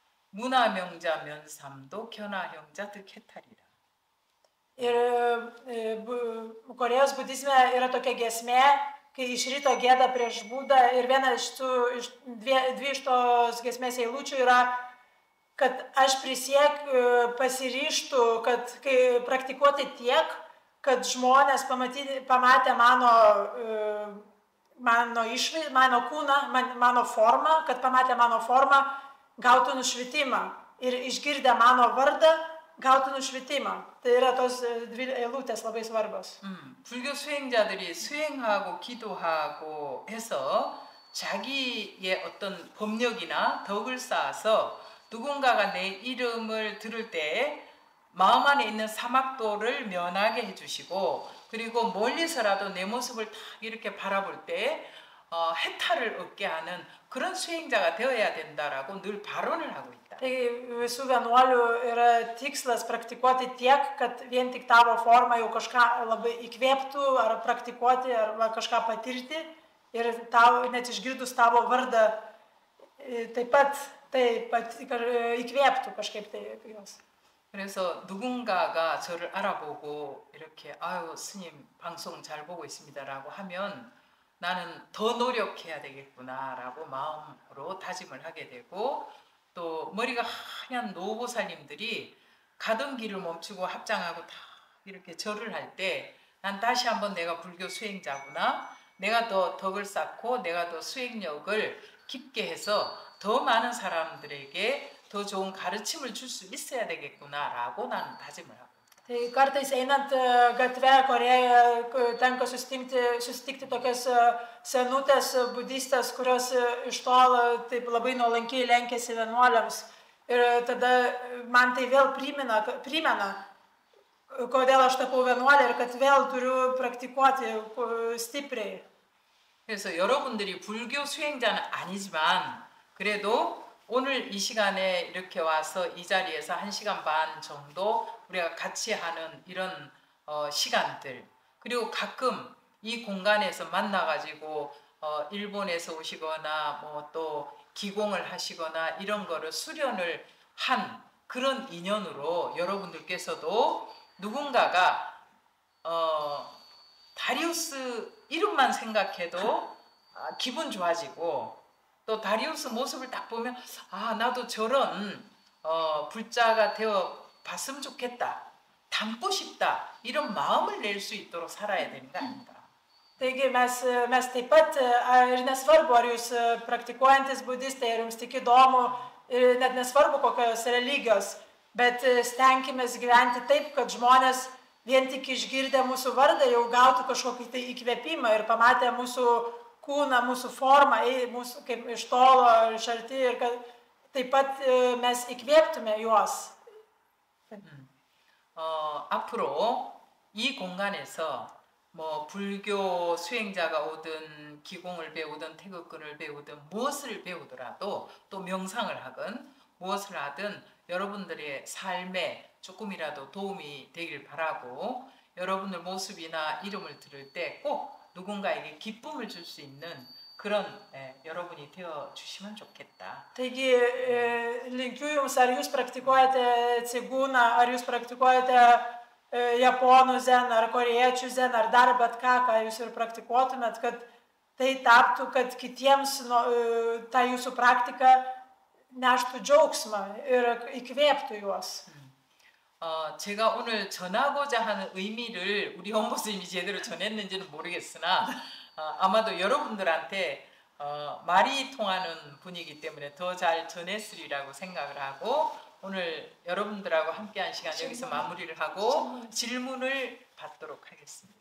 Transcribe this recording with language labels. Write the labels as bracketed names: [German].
[Korean] 문화명자 면삼도 견화형자 득해탈이라. [Lithuanian] Ir Korėjos budizme yra tokia giesmė, kai iš ryto gėda prieš būdą ir viena dvi iš tos giesmės eilučių yra, kad aš pasiryžtu, kad praktikuoti tiek, kad žmonės pamatė mano išvaizdą, mano kūną, mano formą, kad pamatė mano formą, gautų nušvitimą ir išgirdę mano vardą, gautų nušvitimą. Tai yra tos dvi eilutės labai svarbios. [Korean] 불교 수행자들이 수행하고 기도하고 해서 자기의 어떤 법력이나 덕을 쌓아서 누군가가 내 이름을 들을 때 마음 안에 있는 사막도를 면하게 해주시고 그리고 멀리서라도 내 모습을 딱 이렇게 바라볼 때 해탈을 얻게 하는 그런 수행자가 되어야 된다라고 늘 발언을 하고 있다. [Lithuanian] Tai visų vienuolių yra tikslas praktikuoti tiek, kad vien tik tavo forma jau kažką labai įkvėptų ar praktikuoti ar kažką patirti ir tau net išgirdus tavo vardą taip pat įkvėptų kažkaip tai juos. [Korean] 그래서 누군가가 저를 알아보고 이렇게 아유 스님 방송 잘 보고 있습니다라고 하면 나는 더 노력해야 되겠구나라고 마음으로 다짐을 하게 되고 또 머리가 하얀 노보살님들이 가던 길을 멈추고 합장하고 다 이렇게 절을 할 때 난 다시 한번 내가 불교 수행자구나 내가 더 덕을 쌓고 내가 더 수행력을 깊게 해서 더 많은 사람들에게 더 좋은 가르침을 줄 수 있어야 되겠구나라고 나는 다짐을 하고. [Lithuanian] Tai kartais einant gatve Korėjoje tenka susitikti tokias senutės budistės, kurios iš tolo taip labai nuolankiai lenkėsi vienuoliams. Ir tada man tai vėl primena, kodėl aš tapau vienuolė ir kad vėl turiu praktikuoti stipriai. [Korean] 그래서 여러분들이 불교 수행자는 아니지만 그래도 오늘 이 시간에 이렇게 와서 이 자리에서 1시간 반 정도 우리가 같이 하는 이런 시간들 그리고 가끔 이 공간에서 만나가지고 일본에서 오시거나 뭐 또 기공을 하시거나 이런 거를 수련을 한 그런 인연으로 여러분들께서도 누군가가 다리우스 이름만 생각해도 기분 좋아지고 또 다리우스 모습을 딱 보면 아 나도 저런 불자가 되어 봤으면 좋겠다 닮고 싶다 이런 마음을 낼 수 있도록 살아야 되는 거 아닌가. [Lithuanian] Taigi mes taip pat, ir nesvarbu, ar jūs praktikuojantis budistai, ar jums tik įdomu, ir net nesvarbu kokios religijos, bet stenkimės gyventi taip, kad žmonės vien tik išgirdę mūsų vardą jau gautų kažkokį tai įkvėpimą ir pamatę mūsų kūną, mūsų formą, mūsų kaip iš tolo, iš arti ir kad taip pat mes įkvėptume juos. [Korean] 앞으로 이 공간에서 뭐 불교 수행자가 오든 기공을 배우든 태극근을 배우든 무엇을 배우더라도 또 명상을 하든 무엇을 하든 여러분들의 삶에 조금이라도 도움이 되길 바라고 여러분들 모습이나 이름을 들을 때 꼭 누군가에게 기쁨을 줄 수 있는 그런 여러분이 되어 주시면 좋겠다. [Lithuanian] Taigi linkiu jums, ar jūs praktikuojate cigūną, ar jūs praktikuojate japonų zen, ar korėjiečių zen, ar dar bet ką jūs ir praktikuotumėt, kad tai taptų, kad kitiems ta jūsų praktika neštų džiaugsmą ir įkvėptų juos. [Korean] 제가 오늘 전하고자 하는 의미를 우리 원보스님이 제대로 전했는지는 모르겠으나 아마도 여러분들한테 말이 통하는 분이기 때문에 더 잘 전했으리라고 생각을 하고 오늘 여러분들하고 함께한 시간 여기서 마무리를 하고 질문을 받도록 하겠습니다.